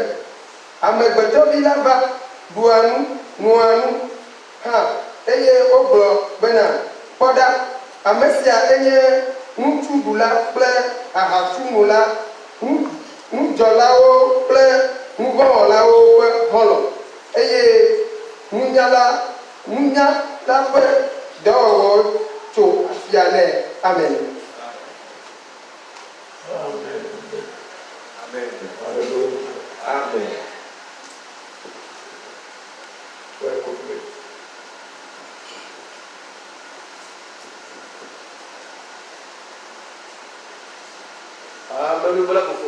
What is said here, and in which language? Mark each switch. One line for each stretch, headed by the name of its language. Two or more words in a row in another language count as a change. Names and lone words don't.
Ewe: Amegbetɔvi la va, ɖua nu, nua nu hã, eye wogblɔ bena: kpɔ ɖa, ame sia enye ŋutsuɖula kple ahatsunola, ŋudzɔlawo kple ŋuvɔwɔlawo ƒe xɔlɔ̃, eye nunya la ƒe dɔwɔwɔ tso afia nɛ.
French: Amen. Amen. Amen. Alléluia. Amen. Ouais, compris. Amen. Voilà pourquoi.